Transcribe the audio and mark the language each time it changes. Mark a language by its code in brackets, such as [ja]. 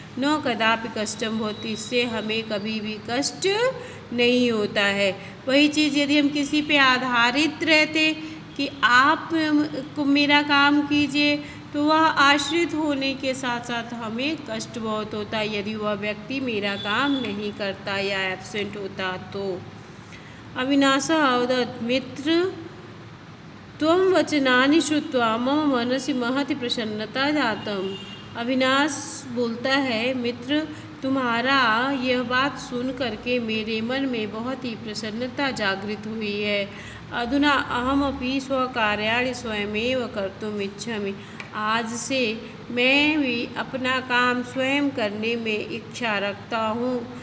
[sa] न कदापि कष्टम होती, [hi] इससे हमें कभी भी कष्ट नहीं होता है। वही चीज़ यदि हम किसी पे आधारित रहते कि आप को मेरा काम कीजिए, तो वह आश्रित होने के साथ साथ हमें कष्ट बहुत होता है यदि वह व्यक्ति मेरा काम नहीं करता या एब्सेंट होता तो। [sa] अविनाशः अवदत् मित्र त्वं वचनानि श्रुत्वा मम मनसि महती प्रसन्नता जातम। [hi] अविनाश बोलता है, मित्र तुम्हारा यह बात सुन करके मेरे मन में बहुत ही प्रसन्नता जागृत हुई है। [sa] अधुना अहमपि स्वकार्याणि स्वयमेव कर्तुम् इच्छामि, [hi] आज से मैं भी अपना काम स्वयं करने में इच्छा रखता हूँ।